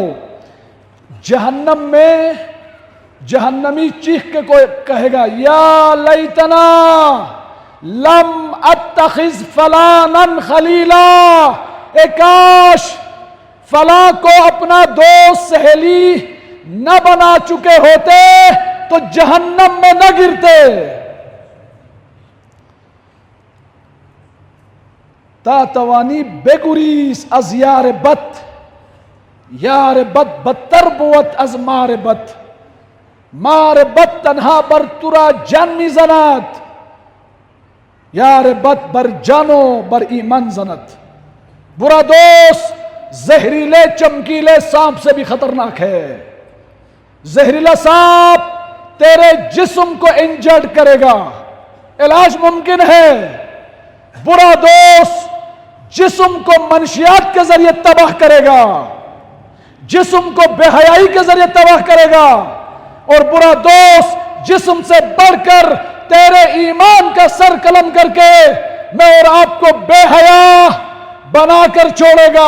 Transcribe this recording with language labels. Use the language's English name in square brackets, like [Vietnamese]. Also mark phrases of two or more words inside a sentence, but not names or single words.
[Urdu] جہنم میں جہنمی چیخ کے کوئی کہے گا [Arabic] یا لیتنا لم اتخذ فلانا خلیلا، [Urdu] اے کاش فلاں کو اپنا دوست سہیلی نہ بنا چکے ہوتے تو جہنم میں نہ گرتے۔ [Persian] تا توانی بگریز از یار بد، یار بد بدتر بود از مار بد، مار بد تنها بر ترا جان می زند، یار بد بر جانو بر ایمان زند۔ [Urdu] برا دوست زہریلے چمکیلے سانپ سے بھی خطرناک ہے۔ زہریلا سانپ تیرے جسم کو انجرڈ کرے گا، علاج ممکن ہے۔ برا دوست جسم کو منشیات کے ذریعے تباہ کرے گا، جسم کو بے حیائی کے ذریعے تباہ کرے گا، اور برا دوست جسم سے بڑھ کر تیرے ایمان کا سر قلم کر کے میں اور آپ کو بے حیا بنا کر چھوڑے گا۔